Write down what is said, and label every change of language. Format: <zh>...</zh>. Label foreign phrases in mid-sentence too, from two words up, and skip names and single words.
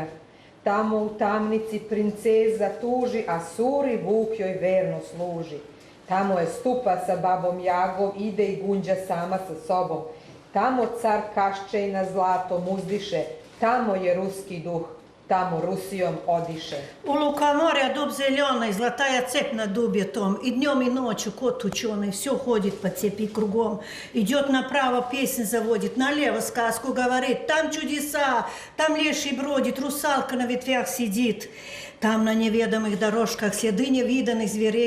<sr>Tamo u tamnici princeza tuži, a suri vuk joj verno služi. Tamo je stupa sa babom Jagom, ide i gunđa sama sa sobom. Tamo car kašče i na zlatom uzdiše, tamo je ruski duh. tamo Rusijom odiše.</sr> <ru>У лукоморья дуб зеленый, золотая цепь на дубе том. И днем, и ночью кот ученый все ходит по цепи кругом. Идет направо, песнь заводит, налево сказку говорит. Там чудеса, там леший бродит, русалка на ветвях сидит. Там на неведомых дорожках следы невиданных зверей.</ru>